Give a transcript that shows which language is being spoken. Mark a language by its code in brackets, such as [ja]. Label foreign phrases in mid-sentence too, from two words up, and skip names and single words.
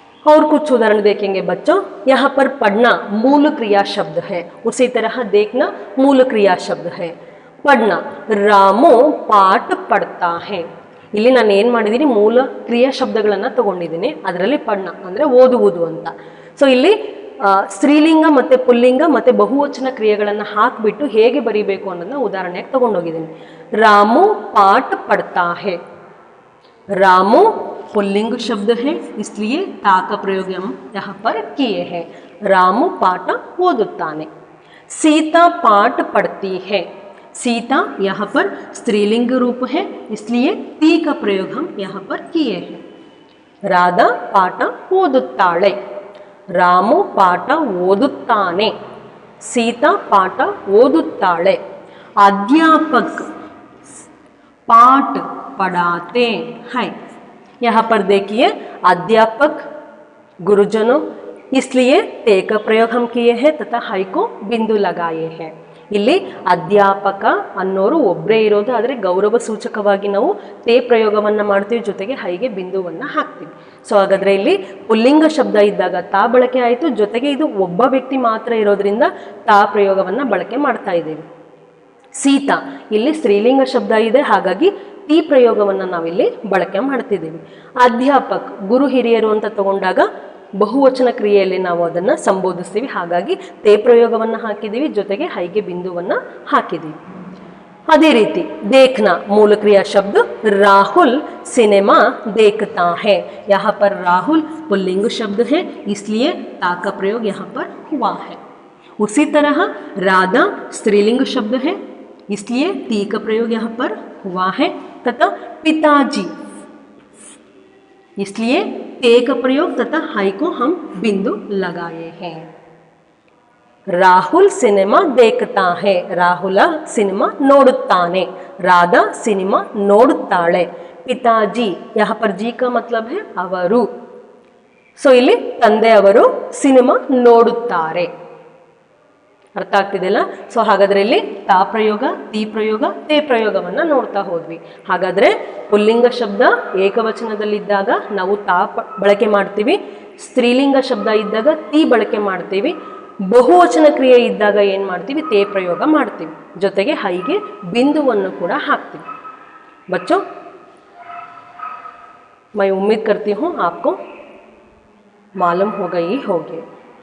[hi] और कुछ उदाहरण देखेंगे बच्चों। यहाँ पर पढ़ना मूल क्रिया शब्द है, उसी तरह देखना मूल क्रिया शब्द है। पढ़ना, रामू पाठ पढ़ता है, [kn] ಇಲ್ಲಿ ನಾನು ಏನು ಮಾಡಿದ್ದೀನಿ ಮೂಲ ಕ್ರಿಯಾ ಶಬ್ದಗಳನ್ನು ತಗೊಂಡಿದ್ದೀನಿ, ಅದರಲ್ಲಿ ಪಡ್ನ ಅಂದರೆ ಓದುವುದು ಅಂತ. ಸೊ ಇಲ್ಲಿ ಸ್ತ್ರೀಲಿಂಗ ಮತ್ತು ಪುಲ್ಲಿಂಗ ಮತ್ತು ಬಹುವಚನ ಕ್ರಿಯೆಗಳನ್ನು ಹಾಕಿಬಿಟ್ಟು ಹೇಗೆ ಬರೀಬೇಕು ಅನ್ನೋದನ್ನ ಉದಾಹರಣೆಗೆ ತಗೊಂಡೋಗಿದ್ದೀನಿ. [hi] रामू पाठ पढ़ता है, रामू पुल्लिंग शब्द है इसलिए ता का प्रयोग हम यहाँ पर किए हैं. [kn] ರಾಮು ಪಾಠ ಓದುತ್ತಾನೆ. [hi] सीता पाठ पढ़ती है, सीता यहाँ पर स्त्रीलिंग रूप है इसलिए ती का प्रयोग हम यहाँ पर किए हैं. [kn] ರಾಧಾ ಪಾಠ ಓದುತ್ತಾಳೆ, ರಾಮು ಪಾಠ ಓದುತ್ತಾನೆ, ಸೀತಾ ಪಾಠ ಓದುತ್ತಾಳೆ. [hi] अध्यापक पाठ पढ़ाते हैं, यहाँ पर देखिए अध्यापक गुरुजनों इसलिए ते का प्रयोग हम किए हैं तथा हई को बिंदु लगाए हैं. [kn] ಇಲ್ಲಿ ಅಧ್ಯಾಪಕ ಅನ್ನೋರು ಒಬ್ಬರೇ ಇರೋದು, ಆದರೆ ಗೌರವ ಸೂಚಕವಾಗಿ ನಾವು ತೇ ಪ್ರಯೋಗವನ್ನು ಮಾಡ್ತೀವಿ, ಜೊತೆಗೆ ಹೈಗೆ ಬಿಂದುವನ್ನು ಹಾಕ್ತೀವಿ. ಸೊ ಹಾಗಾದರೆ ಇಲ್ಲಿ ಪುಲ್ಲಿಂಗ ಶಬ್ದ ಇದ್ದಾಗ ತಾ ಬಳಕೆ ಆಯಿತು, ಜೊತೆಗೆ ಇದು ಒಬ್ಬ ವ್ಯಕ್ತಿ ಮಾತ್ರ ಇರೋದ್ರಿಂದ ತಾ ಪ್ರಯೋಗವನ್ನು ಬಳಕೆ ಮಾಡ್ತಾ ಇದ್ದೀವಿ. ಸೀತಾ ಇಲ್ಲಿ ಸ್ತ್ರೀಲಿಂಗ ಶಬ್ದ ಇದೆ, ಹಾಗಾಗಿ ತೀ ಪ್ರಯೋಗವನ್ನು ನಾವಿಲ್ಲಿ ಬಳಕೆ ಮಾಡ್ತಿದ್ದೀವಿ. ಅಧ್ಯಾಪಕ್ ಗುರು ಹಿರಿಯರು ಅಂತ ತಗೊಂಡಾಗ ಬಹುವಚನ ಕ್ರಿಯೆಯಲ್ಲಿ ನಾವು ಅದನ್ನು ಸಂಬೋಧಿಸ್ತೀವಿ, ಹಾಗಾಗಿ ತೇ ಪ್ರಯೋಗವನ್ನು ಹಾಕಿದ್ದೀವಿ, ಜೊತೆಗೆ ಹೈಗೆ ಬಿಂದುವನ್ನು ಹಾಕಿದ್ದೀವಿ. ಅದೇ ರೀತಿ [hi] देखना मूल क्रिया शब्द राहुल सिनेमा देखता है, यहाँ पर राहुल पुल्लिंग शब्द है इसलिए ता का प्रयोग यहाँ पर हुआ है. उसी तरह राधा स्त्रीलिंग शब्द है इसलिए ती का प्रयोग यहाँ पर हुआ है. तथा पिताजी इसलिए ते का प्रयोग तथा हाई को हम बिंदु लगाए हैं. राहुल सिनेमा देखता है, [kn] ರಾಹುಲ್ ಸಿನಿಮಾ ನೋಡುತ್ತಾನೆ, ರಾಧಾ ಸಿನಿಮಾ ನೋಡುತ್ತಾಳೆ. [hi] पिताजी यहाँ पर जी का मतलब है अवरु, सो [kn] ಇಲ್ಲಿ ತಂದೆ ಅವರು ಸಿನಿಮಾ ನೋಡುತ್ತಾರೆ. ಅರ್ಥ ಆಗ್ತಿದೆಯಲ್ಲ? ಸೊ ಹಾಗಾದರೆ ಇಲ್ಲಿ ತಾ ಪ್ರಯೋಗ, ತೀ ಪ್ರಯೋಗ, ತೇ ಪ್ರಯೋಗವನ್ನು ನೋಡ್ತಾ ಹೋದ್ವಿ. ಹಾಗಾದರೆ ಪುಲ್ಲಿಂಗ ಶಬ್ದ ಏಕವಚನದಲ್ಲಿದ್ದಾಗ ನಾವು ತಾ ಬಳಕೆ ಮಾಡ್ತೀವಿ, ಸ್ತ್ರೀಲಿಂಗ ಶಬ್ದ ಇದ್ದಾಗ ತೀ ಬಳಕೆ ಮಾಡ್ತೀವಿ, ಬಹುವಚನ ಕ್ರಿಯೆ ಇದ್ದಾಗ ಏನು ಮಾಡ್ತೀವಿ, ತೇ ಪ್ರಯೋಗ ಮಾಡ್ತೀವಿ, ಜೊತೆಗೆ ಹೈಗೆ ಬಿಂದುವನ್ನು ಕೂಡ ಹಾಕ್ತೀವಿ. [hi] बच्चों मैं उम्मीद करती हूँ आपको मालूम हो गई होगी.